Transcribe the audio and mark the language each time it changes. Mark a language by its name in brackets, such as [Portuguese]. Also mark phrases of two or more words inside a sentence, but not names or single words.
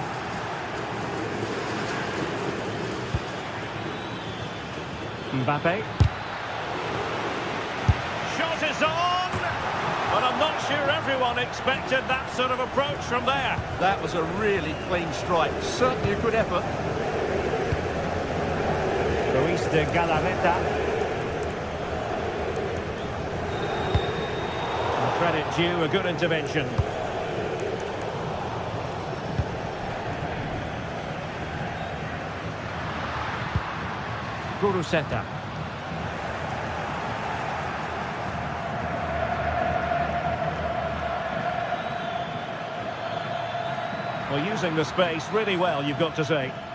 [English] Mbappe. Shot is on! But I'm not sure everyone expected that sort of approach from there. That was a really clean strike. Certainly a good effort. Ruiz de Galarreta. Credit due, a good intervention. Guruseta. Well, using the space really well, you've got to say.